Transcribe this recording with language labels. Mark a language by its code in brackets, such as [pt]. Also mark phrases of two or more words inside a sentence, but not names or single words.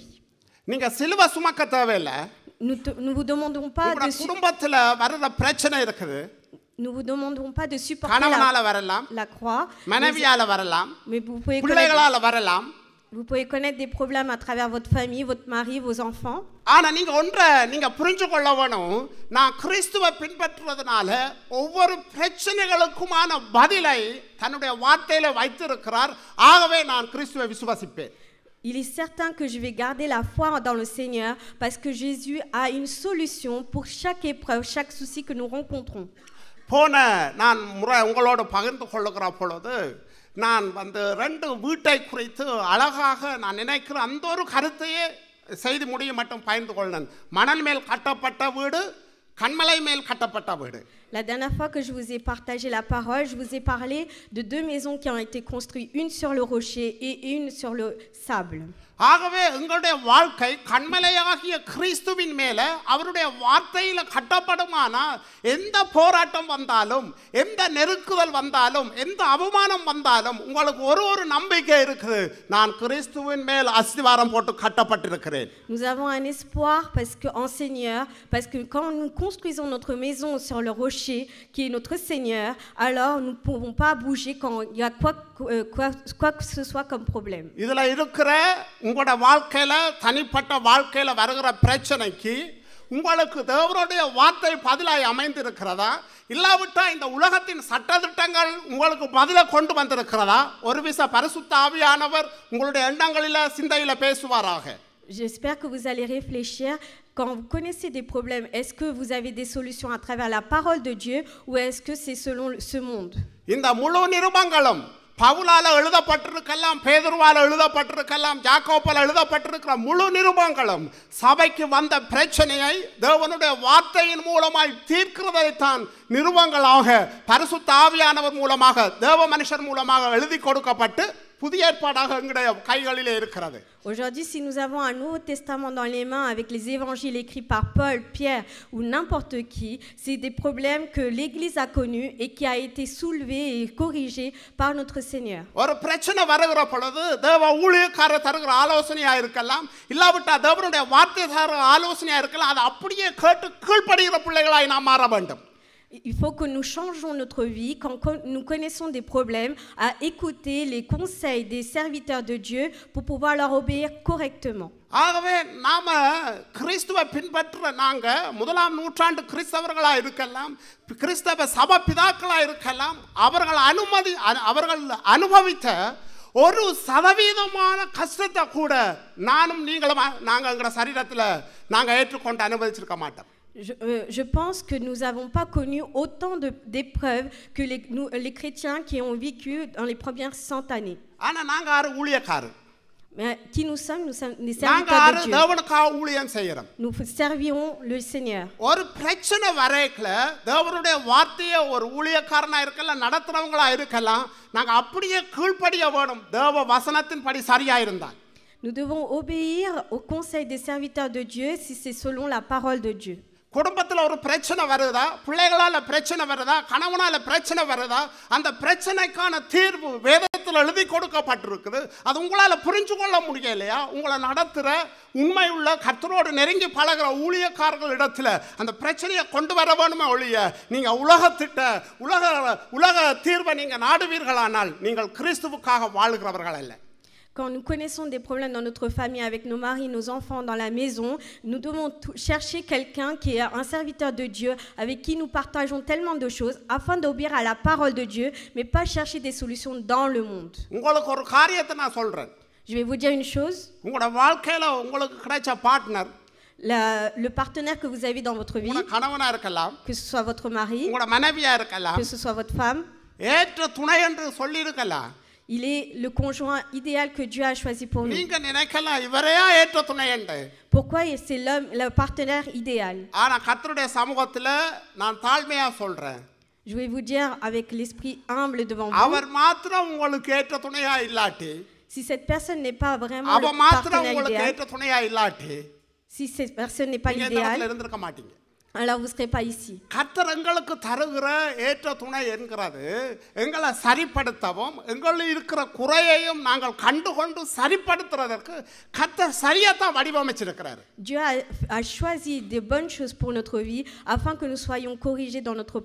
[ta] நீங்க சிலுவை சுமக்க தேவையில்லை. [fr] Nous vous demandons pas de [ta] குடும்பத்துல வர்ற பிரச்சனை இருக்குது. [fr] Nous vous demandons pas de supporter [ta] கணவனால வரலாம், [fr] la croix, [ta] மனைவியால வரலாம், [fr] mais vous [ta] பிள்ளைகளால வரலாம். [fr] connaître des problèmes à travers votre famille, votre mari, vos enfants. [ta] ஆனா நீங்க ஒன்றை நீங்க புரிஞ்சு கொள்ள வேணும், நான் கிறிஸ்துவை பின்பற்றுவதனால ஒவ்வொரு பிரச்சனைகளுக்குமான பதிலை தன்னுடைய வார்த்தையில வைத்திருக்கிறார். ஆகவே நான் கிறிஸ்துவை விசுவாசிப்பேன். [fr] Il est certain que je vais garder la foi dans le Seigneur parce que Jésus a une solution pour chaque épreuve, chaque souci que nous rencontrons. [ta] போன நான் முறை உங்களோடு பகிர்ந்து கொள்ளுகிற பொழுது நான் ரெண்டு வீட்டை குறித்து அழகாக நான் நினைக்கிற அந்த ஒரு கருத்தையே செய்து முடிய மட்டும் பகிர்ந்து கொள்ளேன். மணல் மேல் கட்டப்பட்ட வீடு, கண்மலை மேல் கட்டப்பட்ட வீடு. [fr] La dernière fois que je vous ai partagé la parole, je vous ai parlé de deux maisons qui ont été construites, une sur le rocher et une sur le sable. [ta] ஆகவே எங்களுடைய வாழ்க்கை கண்மலையாகிய கிறிஸ்துவின் மேல அவருடைய வார்த்தையில கட்டப்படுமானால் எந்த போராட்டம் வந்தாலும், எந்த நெருக்குதல் வந்தாலும், எந்த அவமானம் வந்தாலும் உங்களுக்கு ஒரு நம்பிக்கை இருக்குது, நான் கிறிஸ்துவின் மேல் அஸ்திவாரம் போட்டு கட்டப்பட்டிருக்கிறேன். [fr] Nous avons un espoir parce que en Seigneur, parce que quand nous construisons notre maison sur le rocher qui est notre Seigneur, alors nous ne pouvons pas bouger quand il y a quoi que ce soit comme problème. [ta] இதுல இருக்கிற உங்களோட வாழ்க்கையில தனிப்பட்ட வாழ்க்கையில வருகிற பிரச்சனைக்கு உங்களுக்கு தேவனுடைய வார்த்தை பதிலாய் அமைந்திருக்கிறதா, இல்லாவிட்டா இந்த உலகத்தின் சட்டதிட்டங்கள் உங்களுக்கு பதிலை கொண்டு வந்திருக்கிறதா? ஒரு விச பரிசுத்த ஆவியானவர் உங்களுடைய எண்ணங்களில சிந்தையில பேசுவாராக. [fr] J'espère que vous allez réfléchir. Quand vous connaissez des problèmes, est-ce que vous avez des solutions à travers la parole de Dieu ou est-ce que c'est selon ce monde? [ta] இந்த முழு நிருபங்களும் பவுலால எழுதப்பட்டிருக்கலாம், பேதுருவால எழுதப்பட்டிருக்கலாம், யாக்கோபால எழுதப்பட்டிருக்கிற முழு நிருபங்களும் சபைக்கு வந்த பிரச்சனையை தேவனுடைய வார்த்தையின் மூலமாய் தீர்க்கிறதைத்தான் நிருபங்களாக பரிசுத்த ஆவியானவர் மூலமாக, தேவ மனுஷர் மூலமாக எழுதி கொடுக்கப்பட்டு புதிய ஏற்பாடாக எங்களுடைய கைகளிலே இருக்கிறது. [fr] Aujourd'hui, si nous avons un Nouveau Testament dans les mains avec les évangiles écrits par Paul, Pierre ou n'importe qui, c'est des problèmes que l'Église a connus et qui a été soulevé et corrigé par notre Seigneur. [ta] ஒரு பிரச்சனை வருகிற பொழுது தேவ ஊழியக்காரர் தருகிற ஆலோசனையா இருக்கலாம், இல்லாவிட்டா தேவனுடைய வார்த்தை தருகிற ஆலோசனையா இருக்கலாம். அதை அப்படியே கேட்டு கீழ்ப்படுகிற பிள்ளைகளாய் நாம் மாற வேண்டும். [fr] Il faut que nous changeons notre vie quand nous connaissons des problèmes, à écouter les conseils des serviteurs de Dieu pour pouvoir leur obéir correctement. [ta] ஆகவே நாம கிறிஸ்துவை பின்பற்ற நாங்க முதலாம் நூற்றாண்டு கிறிஸ்தவர்களா இருக்கலாம், கிறிஸ்தவ சபை பிதாக்களா இருக்கலாம், அவர்கள் அனுபவித்த 1% கஷ்டத்தை கூட நானும் நீங்களும் நாங்கள் எங்களோட சரீரத்தில் நாங்கள் ஏற்றுக்கொண்டு அனுபவிச்சிருக்க மாட்டோம். [fr] Je pense que nous n'avons pas connu autant d'épreuves que les chrétiens qui ont vécu dans les premières 100 années. Mais qui nous sommes des [ta] நாங்க [fr] serviteurs [ta] யாரு [fr] de Dieu. [ta] தேவனுக்காக ஊழியம் செய்யறோம். [fr] Nous servirons le Seigneur. [ta] ஒரு பிரச்சனை வரைக்கல தேவனுடைய வார்த்தையை ஒரு ஊழியக்காரனா இருக்கலாம் நடத்துறவங்களா இருக்கலாம் நாங்க அப்படியே கீழ்ப்படிய வேணும் தேவ வசனத்தின்படி சரியா இருந்தா. [fr] Nous devons obéir au conseil des serviteurs de Dieu si c'est selon la parole de Dieu. [ta] குடும்பத்தில் ஒரு பிரச்சனை வருதா பிள்ளைகளால் பிரச்சனை வருதா கணவனால பிரச்சனை வருதா அந்த பிரச்சனைக்கான தீர்வு வேதத்தில் எழுதி கொடுக்கப்பட்டிருக்குது அது உங்களால் புரிஞ்சு கொள்ள முடியலையா உங்களை நடத்துகிற உண்மையுள்ள கர்த்தரோடு நெருங்கி பழகிற ஊழியக்காரர்கள் இடத்துல அந்த பிரச்சனையை கொண்டு வர வேணுமே ஒழிய நீங்கள் உலக தீர்வை நீங்கள் நாடுவீர்களானால் நீங்கள் கிறிஸ்துவுக்காக வாழுகிறவர்கள் அல்ல. [fr] Quand nous connaissons des problèmes dans notre famille, avec nos maris, nos enfants, dans la maison, nous devons chercher quelqu'un qui est un serviteur de Dieu, avec qui nous partageons tellement de choses, afin d'obéir à la parole de Dieu, mais pas chercher des solutions dans le monde. [ta] உங்களுக்கு ஒரு காரியத்தை நான் சொல்றேன். [fr] Je vais vous dire une chose. [ta] உங்களோட வாழ்க்கையில உங்களுக்கு கிடைச்ச பார்ட்னர் [fr] Le partenaire que vous avez dans votre vie, [ta] உங்களோட கணவனா இருக்கலாம் [fr] que ce soit votre mari, [ta] உங்களோட மனைவியா இருக்கலாம் [fr] que ce soit votre femme, [ta] ஏற்ற துணை என்று சொல்லி இருக்கலாம். [fr] il est le conjoint idéal que Dieu a choisi pour nous. [ta] நீங்க நினைக்கலாம் இவரையா ஏற்ற துணை என்று. [fr] Pourquoi c'est l'homme, le partenaire idéal? [ta] ஆனா கர்த்தருடைய சமூகத்துல நான் தாழ்மையா சொல்றேன். [fr] Je vais vous dire avec l'esprit humble devant vous. [ta] அவர் மாத்திரம் உங்களுக்கு ஏற்ற துணையா இல்லாட்டி [fr] Si cette personne n'est pas vraiment [ta] அவ [fr] le [ta] மாத்திரம் [fr] partenaire [ta] உங்களுக்கு [fr] idéal, [ta] ஏற்ற துணையா இல்லாட்டி [fr] si cette personne n'est pas [ta] நீங்க இந்த இடத்துல [fr] l'idéal, [ta] இருந்திருக்க மாட்டீங்க. [fr] alors vous ne serez pas ici. [ta] கர்த்தர் எங்களுக்கு தருகிற ஏற்ற துணை என்கிறது எங்களை சரிப்படுத்தவும் எங்களில் இருக்கிற குறையையும் நாங்கள் கண்டுகொண்டு சரிப்படுத்துறதற்கு கர்த்தர் சரியாத்தான் வடிவமைச்சிருக்கிறார். [fr] Dieu a choisi de bonnes choses pour notre vie afin que nous soyons corrigés dans notre